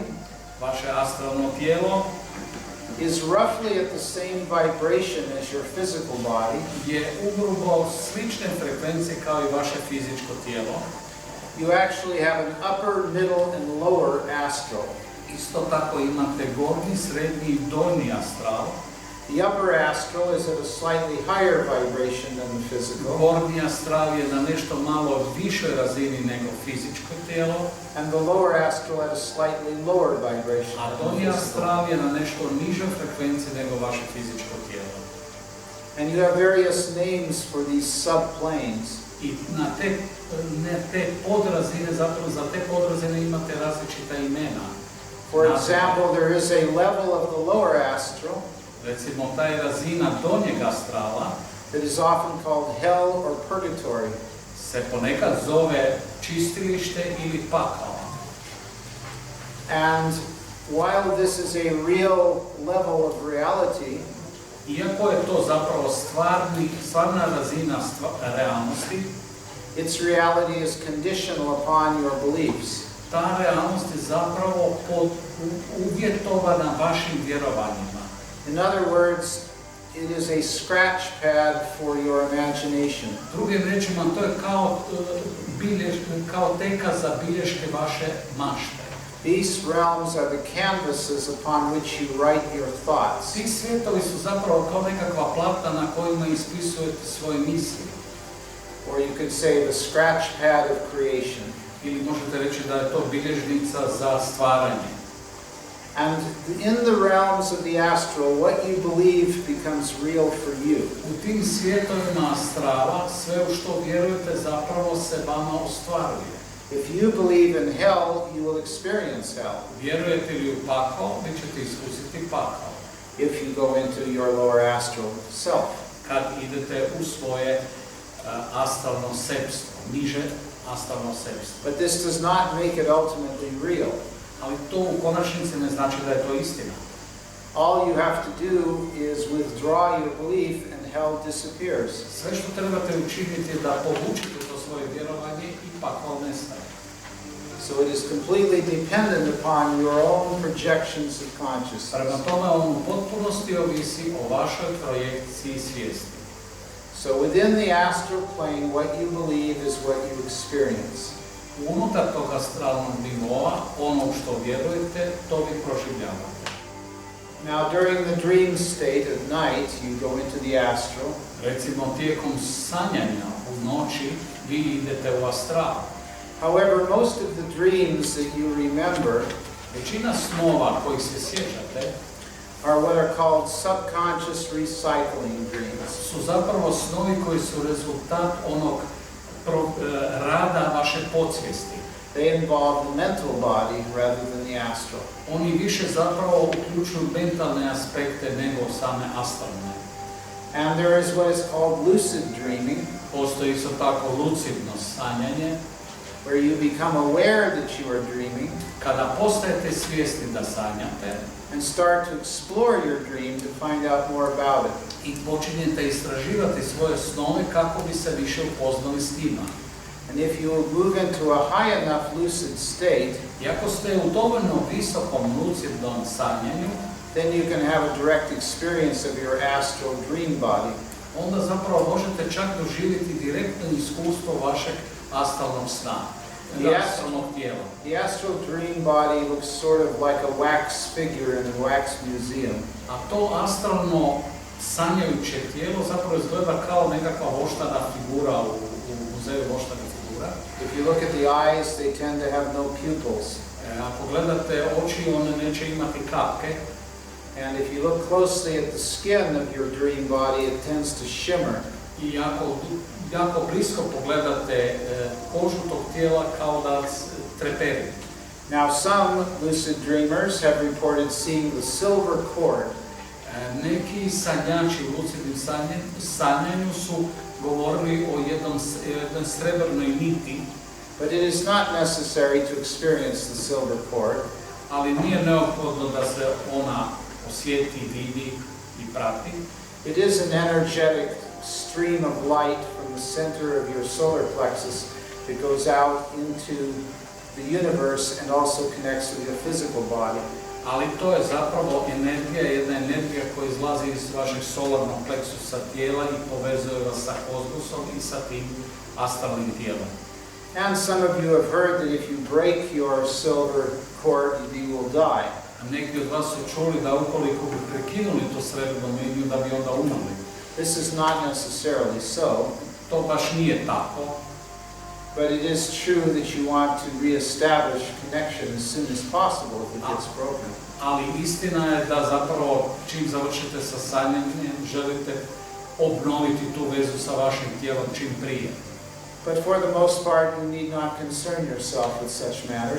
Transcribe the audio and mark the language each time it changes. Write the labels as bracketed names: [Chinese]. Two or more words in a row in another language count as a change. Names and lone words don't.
[Croatian] Vaše astralno tijelo [English] is roughly at the same vibration as your physical body. [Croatian] je ugrubo slične frekvencije kao i vaše fizičko tijelo. [English] You actually have an upper, middle, and lower astral. [Croatian] Isto tako imate gornji, srednji i donji astral. [English] The upper astral is at a slightly higher vibration than the physical, [Croatian] Gornji astral je na nešto malo višoj razini nego fizičko tijelo, [English] and the lower astral at a slightly lower vibration [Croatian] a [English] than the [Croatian] donji [English] physical. [Croatian] astral je na nešto nižoj frekvenciji nego vaše fizičko tijelo. [English] And you have various names for these subplanes. [Croatian] I na te podrazine, zapravo za te podrazine imate različita imena. [English] For example, there is a level of the lower astral [Croatian] Recimo, ta je razina donjeg astrala [English] that is often called hell or purgatory. [Croatian] se ponekad zove čistilište ili pakao. [English] And while this is a real level of reality, [Croatian] Iako je to zapravo stvarna razina realnosti, [English] its reality is conditional upon your beliefs. [Croatian] ta realnost je zapravo uvjetovana vašim vjerovanjima. [English] In other words, it is a scratch pad for your imagination. [Croatian] Drugim riječima, to je kao teka za bilješke vaše mašte. [English] These realms are the canvases upon which you write your thoughts. [Croatian] Ti svijetovi su zapravo kao nekakva platna na kojima ispisujete svoje misli. [English] Or you could say the scratch pad of creation. [Croatian] Ili možete reći da je to bilježnica za stvaranje. [English] And in the realms of the astral, what you believe becomes real for you. [Croatian] U tim svijetovima astrala, sve u što vjerujete zapravo se vama ostvaruje. [English] If you believe in hell, you will experience hell. [Croatian] Vjerujete li u pakao, vi ćete iskusiti pakao. [English] If you go into your lower astral self. [Croatian] kad idete u svoje astralno sebstvo, niže astralno sebstvo. [English] But this does not make it ultimately real. [Croatian] Ali to u konačnici ne znači da je to istina. [English] All you have to do is withdraw your belief and hell disappears. [Croatian] Sve što trebate učiniti je da povučete to svoje vjerovanje i pakao nestaje. [English] So it is completely dependent upon your own projections of consciousness. [Croatian] Prema tome on u potpunosti ovisi o vašoj projekciji svijesti. [English] So within the astral plane, what you believe is what you experience. [Croatian] Unutar tog astralnog nivoa, ono što vjerujete, to vi proživljavate. [English] Now during the dream state at night, you go into the astral. [Croatian] Recimo tijekom sanjanja u noći vi idete u astral. [English] However, most of the dreams that you remember [Croatian] Većina snova kojih se sjećate [English] are what are called subconscious recycling dreams. [Croatian] su zapravo snovi koji su rezultat onog rada vaše podsvijesti. [English] They involve the mental body rather than the astral. [Croatian] Oni više zapravo uključuju mentalne aspekte nego same astralne. [English] And there is what is called lucid dreaming, [Croatian] Postoji isto tako lucidno sanjanje, [English] where you become aware that you are dreaming [Croatian] kada postajete svjesni da sanjate [English] and start to explore your dream to find out more about it. [Croatian] i počinjete istraživati svoje snove kako bi se više upoznali s njima. [English] And if you move into a high enough lucid state, [Croatian] I ako ste u dovoljno visokom lucidnom sanjanju, [English] then you can have a direct experience of your astral dream body. [Croatian] onda zapravo možete čak doživjeti direktno iskustvo vašeg astralnog sna, astralnog tijela. [English] The astral dream body looks sort of like a wax figure in a wax museum. [Croatian] A to astralno sanjajuće tijelo zapravo izgleda kao nekakva voštana figura u muzeju voštane figura. [English] If you look at the eyes, they tend to have no pupils. [Croatian] Ako gledate oči, one neće imati kapke. [English] And if you look closely at the skin of your dream body, it tends to shimmer. [Croatian] I ako jako blisko pogledate kožu tog tijela kao da treperi. [English] Now, some lucid dreamers have reported seeing the silver cord. [Croatian] Neki sanjači u lucidnim sanjanju su govorili o jednoj srebrnoj niti, [English] But it is not necessary to experience the silver cord. [Croatian] ali nije neophodno da se ona osjeti, vidi i prati. [English] It is an energetic stream of light from the center of your solar plexus that goes out into the universe and also connects with your physical body. [Croatian] Ali to je zapravo jedna energija koja izlazi iz vašeg solarnog pleksusa tijela i povezuje vas sa kozmosom i sa tim astralnim tijelom. [English] And some of you have heard that if you break your silver cord, you will die. [Croatian] A neki od vas su čuli da ukoliko bi prekinuli to srebrnu liniju da bi onda umrli. [English] This is not necessarily so. [Croatian] To baš nije tako. [English] But it is true that you want to reestablish connection as soon as possible if it gets broken. [Croatian] Ali istina je da zapravo čim završite sa sanjanjem želite obnoviti tu vezu sa vašim tijelom čim prije. [English] But for the most part, you need not concern yourself with such matters.